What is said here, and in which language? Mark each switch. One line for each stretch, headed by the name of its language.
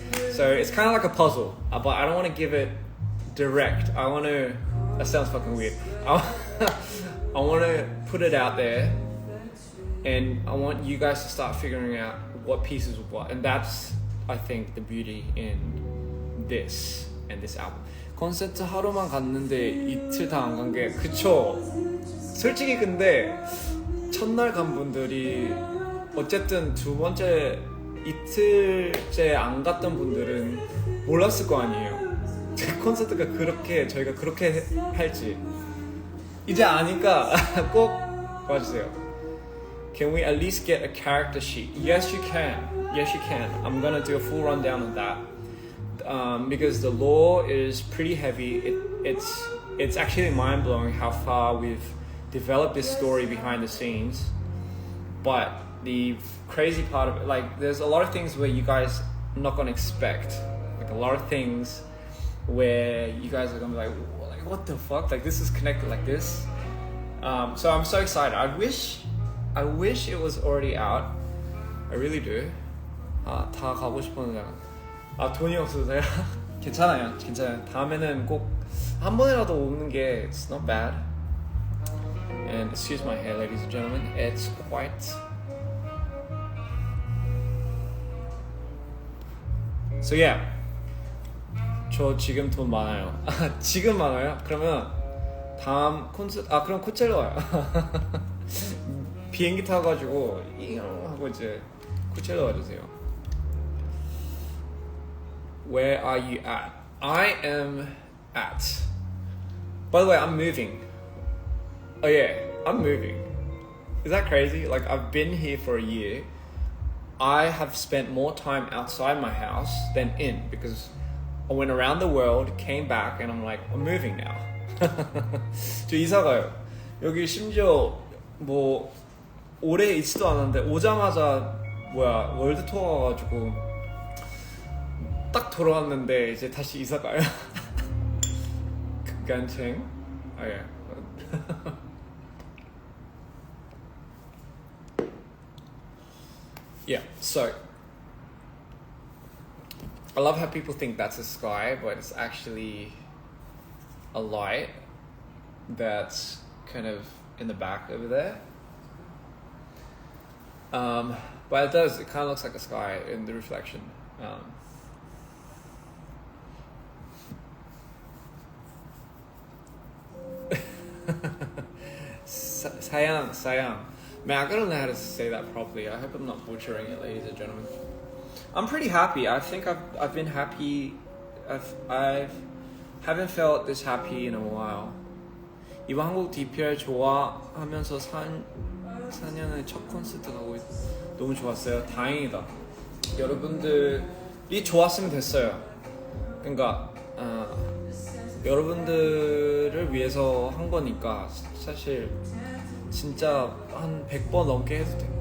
English: So it's kind of like a puzzle, but I don't want to give it direct. That sounds fucking weird. I want to put it out there and I want you guys to start figuring out what pieces of what. And that's, I think, the beauty in this and this album.
Korean: 콘서트 하루만 갔는데 이틀 다 안 간 게 그쵸. 솔직히 근데 첫날 간 분들이 어쨌든 두 번째 이틀째 안 갔던 분들은 몰랐을 거 아니에요. 콘서트가 그렇게 저희가 그렇게 할지 이제 아니까 꼭 와주세요.
English: Can we at least get a character sheet? Yes, you can. Yes, you can. I'm gonna do a full rundown of that because the lore is pretty heavy. It's actually mind blowing how far we've developed this story behind the scenes. But the crazy part of it, like, there's a lot of things where you guys are not gonna expect. Like a lot of things where you guys are gonna be like, what the fuck? Like this is connected like this. So I'm so excited. I wish it was already out. I really do.
Korean: 다 가고 싶었는데 돈이 없어서요. 괜찮아요. 다음에는 꼭 한 번이라도 오는 게
English: it's not bad. And excuse my hair, ladies and gentlemen. It's quite. So yeah.
Korean: 저 지금 돈 많아요. 지금 많아요? 그러면 다음 콘서트 그럼 코첼라 와요. 비행기 타가지고 하고 이제 코첼라 와주세요.
English: Where are you at? I am at. By the way, I'm moving. Oh yeah, I'm moving. Is that crazy? Like I've been here for a year. I have spent more time outside my house than in because I went around the world, came back, and I'm like, I'm moving now.
Korean: 저 이사 가요. 여기 심지어 뭐 오래 있지도 않았는데 오자마자 월드 투어 가가지고 딱 돌아왔는데 이제 다시 이사 가요. 극간생. 예.
English: Yeah, so I love how people think that's a sky, but it's actually a light that's kind of in the back over there. But it kind of looks like a sky in the reflection. Sayang. Man, I don't know how to say that properly. I hope I'm not butchering it, ladies and gentlemen. I'm pretty happy. I think I've been happy. I haven't felt this happy in a while.
Korean: 이번 한국 DPR 좋아하면서 4년의 첫 콘서트 가고 너무 좋았어요. 다행이다. 여러분들이 좋았으면 됐어요. 그러니까 여러분들을 위해서 한 거니까 사실 진짜 한 100번 넘게 해도 돼.